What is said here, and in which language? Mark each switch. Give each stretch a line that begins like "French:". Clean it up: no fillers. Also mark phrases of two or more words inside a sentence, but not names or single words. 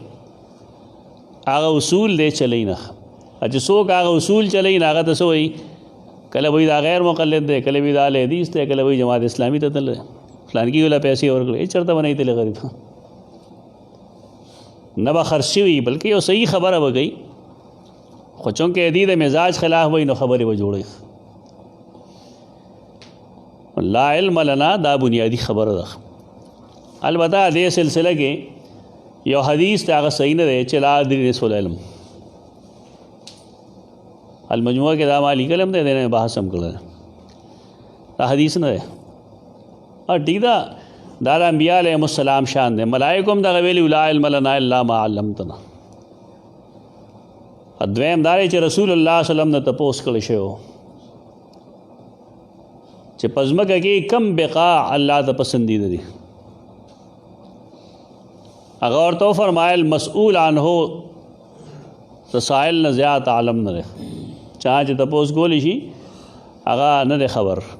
Pashto: هغه اصول دی چلی نه چې څوک هغه اصول چلی نه هغه ته څه وایي کله وایي دا غیر مقلد دی، کله وایي دا اهل حدیث دی، کله وایي جماعت اسلامي ته تللی فلانکي ولا پیسې ورکړې، هېڅ چېرته به نه تللی غریب نه به خرڅ شوي، بلکې یو صحیح خبره به کوي، خو چونکې دې د مزاج خلاف وایي نو خبرې به جوړوي.
Arabic: لا علم لنا
Pashto: دا بنیادی خبره ده. البته دې سلسله کې یو حدیث ته هغه صحیح نه دی چې
Arabic: لا ادري
Pashto: رسول علم، المجموعه کې دا ما لیکلم دی، دې نه بحث هم کړی دا حدیث نه دی. ټیک ده، دا د انبیاء
Arabic: علیهم السلام
Pashto: شان دی. ملائکو هم دغه ویلي
Arabic: لا علم لنا الا ما علمتنا.
Pashto: دویم دا دی چې رسول الله
Arabic: صلی الله علیه وسلم
Pashto: نه تپوس کړی شوی چې په ځمکه کې کم بقاع الله ته پسندیده دي. هغه ورته فرمایل
Arabic: مسئول عنه
Pashto: د سائل نه زیات عالم نه دی، چا چې تپوس کولی شي هغه نه دی خبر.